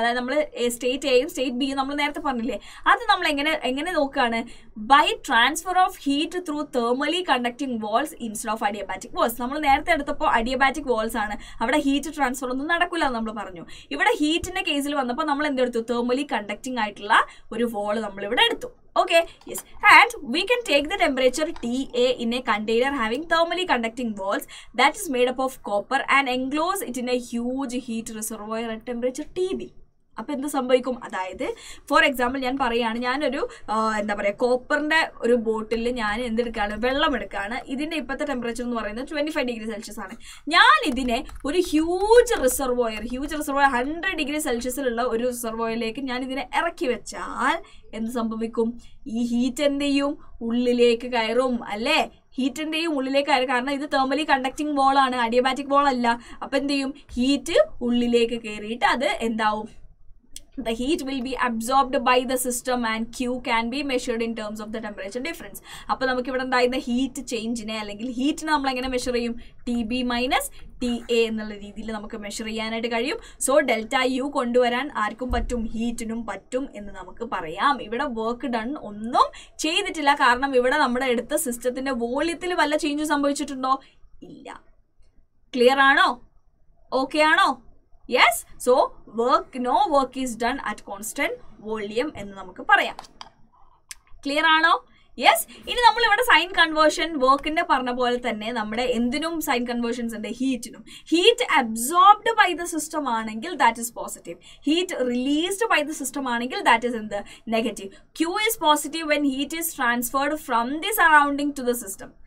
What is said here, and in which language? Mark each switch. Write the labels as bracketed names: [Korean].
[Malayalam] അതായത് നമ്മൾ സ്റ്റേറ്റ് എയും സ്റ്റേറ്റ് ബിയും നമ്മൾ നേരത്തെ പറഞ്ഞില്ലേ, അത് നമ്മൾ എങ്ങനെ നോക്കുകയാണ്? [English] By transfer of heat through thermally conducting walls instead of adiabatic walls. [Malayalam] നമ്മൾ നേരത്തെ എടുത്തപ്പോൾ അഡിയബാറ്റിക് വാൾസ് ആണ്, അവിടെ ഹീറ്റ് ട്രാൻസ്ഫർ ഒന്നും നടക്കില്ല എന്ന് നമ്മൾ പറഞ്ഞു. ഇവിടെ ഹീറ്റിന്റെ കേസിൽ വന്നപ്പോൾ നമ്മൾ എന്തെടുത്തു? തെർമലി കണ്ടക്ടിങ് ആയിട്ടുള്ള ഒരു വാൾ നമ്മൾ ഇവിടെ എടുത്തു. [English] Okay, yes, and we can take the temperature TA in a container having thermally conducting walls that is made up of copper and enclose it in a huge heat reservoir at temperature TB. [Malayalam] അപ്പോൾ എന്ത് സംഭവിക്കും? അതായത് for example ഞാൻ പറയുകയാണ്, ഞാനൊരു എന്താ പറയുക കോപ്പറിൻ്റെ ഒരു ബോട്ടിൽ ഞാൻ എന്തെടുക്കുകയാണ്? വെള്ളം എടുക്കുകയാണ്. ഇതിൻ്റെ ഇപ്പോഴത്തെ ടെമ്പറേച്ചർ എന്ന് പറയുന്നത് 25 ഡിഗ്രി സെൽഷ്യസ് ആണ്. ഞാൻ ഇതിനെ ഒരു ഹ്യൂജ് റിസർവോയർ 100 ഡിഗ്രി സെൽഷ്യസിലുള്ള ഒരു റിസർവോയറിലേക്ക് ഞാൻ ഇതിനെ ഇറക്കി വെച്ചാൽ എന്ത് സംഭവിക്കും? ഈ ഹീറ്റ് എന്ത് ചെയ്യും? ഉള്ളിലേക്ക് കയറും അല്ലേ? ഹീറ്റിൻ്റെയും ഉള്ളിലേക്ക് കയറും. കാരണം ഇത് തെർമലി കണ്ടക്ടിങ് വോളാണ്, അഡിയബാറ്റിക് വോൾ അല്ല. അപ്പം എന്ത് ചെയ്യും? ഹീറ്റ് ഉള്ളിലേക്ക് കയറിയിട്ട് അത് എന്താവും? [English] The heat will be absorbed by the system and Q can be measured in terms of the temperature difference. [Malayalam] അപ്പോൾ നമുക്ക് ഇവിടെ ഉണ്ടായിരുന്ന ഹീറ്റ് ചേഞ്ചിനെ അല്ലെങ്കിൽ ഹീറ്റിനെ നമ്മൾ എങ്ങനെ മെഷർ ചെയ്യും? TB മൈനസ് TA എന്നുള്ള രീതിയിൽ നമുക്ക് മെഷർ ചെയ്യാനായിട്ട് കഴിയും. സോ ഡെൽറ്റ U കൊണ്ടുവരാൻ ആർക്കും പറ്റും? ഹീറ്റിനും പറ്റും എന്ന് നമുക്ക് പറയാം. ഇവിടെ വർക്ക് ഡൺ ഒന്നും ചെയ്തിട്ടില്ല. കാരണം ഇവിടെ നമ്മുടെ എടുത്ത സിസ്റ്റത്തിന്റെ വോള്യത്തിൽ വല്ല ചേഞ്ച് സംഭവിച്ചിട്ടുണ്ടോ? ഇല്ല. ക്ലിയർ ആണോ? ഓക്കെ ആണോ? [English] Yes, so no work is done at constant volume [Malayalam] എന്ന് നമുക്ക് പറയാം. ക്ലിയർ ആണോ? [English] Yes. [Malayalam] ഇനി നമ്മൾ ഇവിടെ സൈൻ കൺവേർഷൻ വർക്കിന്റെ പറഞ്ഞ പോലെ തന്നെ നമ്മുടെ എന്തിനും സൈൻ കൺവേർഷൻസ് ഉണ്ട്, ഹീറ്റിനും. [English] Heat absorbed by the system ആണെങ്കിൽ that is positive. Heat released by the system ആണെങ്കിൽ that is എന്ത്, negative. Q is positive when heat is transferred from the surrounding to the system.